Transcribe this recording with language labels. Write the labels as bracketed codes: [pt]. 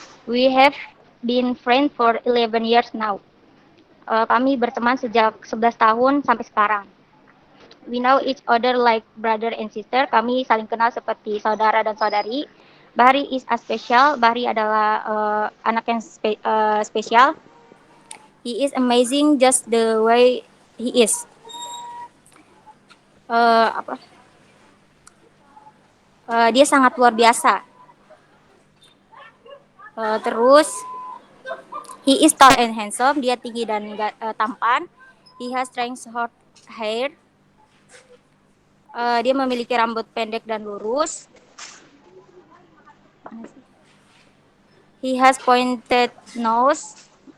[en] We have been friends for 11 years now. [id] Kami berteman sejak 11 tahun sampai sekarang. [en] We know each other like brother and sister. [id] Kami saling kenal seperti saudara dan saudari. [en] Bahri is a special. [id] Bahri adalah anak yang spesial. [en] He is amazing just the way he is. [id] Dia sangat luar biasa. [en] Terus, he is tall and handsome. [id] Dia tinggi dan tampan. [en] He has strange short hair. [id] Dia memiliki rambut pendek dan lurus. [en] He has pointed nose.